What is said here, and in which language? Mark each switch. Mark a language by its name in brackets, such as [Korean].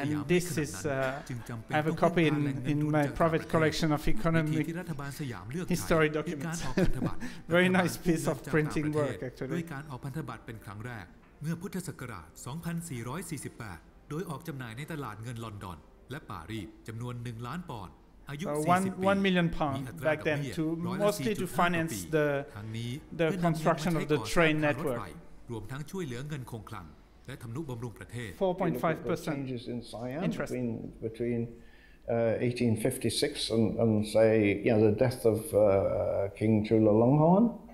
[English] And this is, I have a copy in my private collection of economic history documents. Very nice piece of printing work, actually. [Thai] ด้วยการออกพันธบัตรเป็นครั้งแรกเมื่อพุทธศักราช 2448 โดยออกจำหน่ายในตลาดเงินลอนดอนและปารีสจำนวน 1 ล้านปอนด์ [English] 1 million pounds back then, mostly to finance the construction of the train network. [Thai] รวมทั้งช่วยเหลือเงินคงคลังและทำนุบำรุงประเทศ [English] 4.5% interest. Between 1856 and say, the death of King Chulalongkorn.